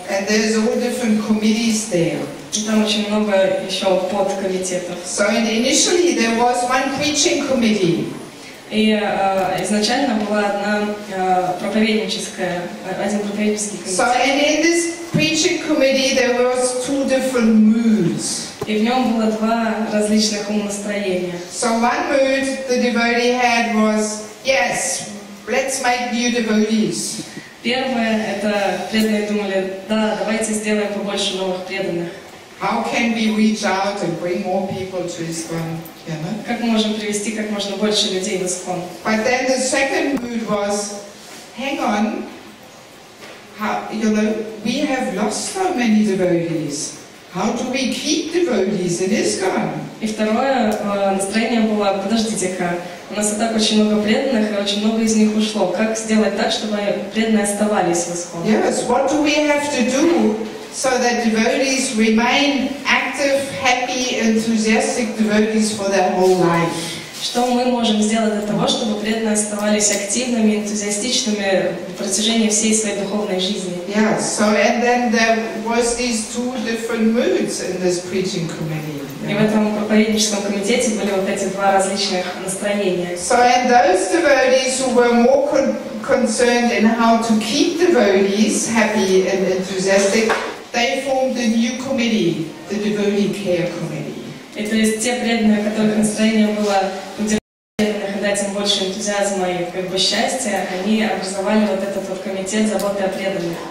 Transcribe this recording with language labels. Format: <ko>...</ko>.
<en>And there's all different committees there.</en> <ru>И там очень много еще подкомитетов.</ru> <en>So initially there was one preaching committee.</en> <ru>И изначально была один проповеднический комитет.</ru> <en>So and in this preaching committee there was two different moods.</en> <ru>И в нем было два различных умонастроения.</ru> <en>So one mood the devotee had was, yes, let's make new devotees.</en> <ru>Первое, это преданные думали, да, давайте сделаем побольше новых преданных.</ru> <en>How can we reach out and bring more people to ISKCON? You know?</en> <ru>Как мы можем привести как можно больше людей в ИСККОН?</ru> <en>But then the second mood was, hang on, you know, we have lost so many devotees. How do we keep devotees in ISKCON?</en> <ru>И второе настроение было, подождите-ка, у нас и так очень много преданных, и очень много из них ушло. Как сделать так, чтобы преданные оставались в ИСККОН?</ru> <en>Yes, what do we have to do so that devotees remain active, happy, enthusiastic devotees for their whole life?</en> <ru>Что мы можем сделать для того, чтобы преданные оставались активными, энтузиастичными в протяжении всей своей духовной жизни?</ru> <en>Yeah, so and then there was these two different moods in this preaching committee.</en> <ru>И в этом проповедническом комитете были вот эти два различных настроения.</ru> <en>So and those devotees who were more concerned in how to keep devotees happy and enthusiastic, they formed a new committee, the Devotee Care Committee.</en> <ru>И то есть те преданные, которых настроение было удержать преданных и дать им больше энтузиазма и как бы счастья, они образовали вот этот вот комитет заботы о преданных.</ru>